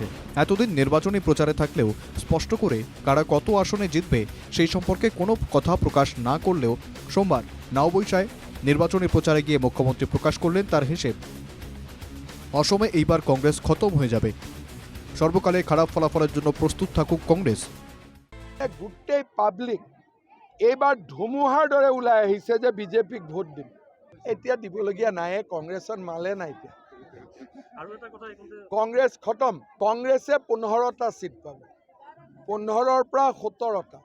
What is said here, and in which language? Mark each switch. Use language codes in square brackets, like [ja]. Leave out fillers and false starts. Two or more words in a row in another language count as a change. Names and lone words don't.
[bn] এতদিন নির্বাচনী প্রচারে থাকলেও স্পষ্ট করে কারা কত আসনে জিতবে সেই সম্পর্কে কোনো কথা প্রকাশ না করলেও সোমবার নাওবৈশায় নির্বাচনী প্রচারে গিয়ে মুখ্যমন্ত্রী প্রকাশ করলেন তার হিসেব। অসমে এইবার কংগ্রেস খতম হয়ে যাবে। সর্বকালে খারাপ ফলাফলের জন্য প্রস্তুত থাকুক কংগ্রেস। [as] গোটেই পাব্লিক এইবাৰ ধুমুহাৰ দৰে ওলাই আহিছে যে বিজেপিক ভোট দিম। এতিয়া দিবলগীয়া নাই, কংগ্ৰেছত মালে নাই। এতিয়া কংগ্ৰেছ খতম। কংগ্ৰেছে 15টা সিট পাব, 15ৰ পৰা 17টা।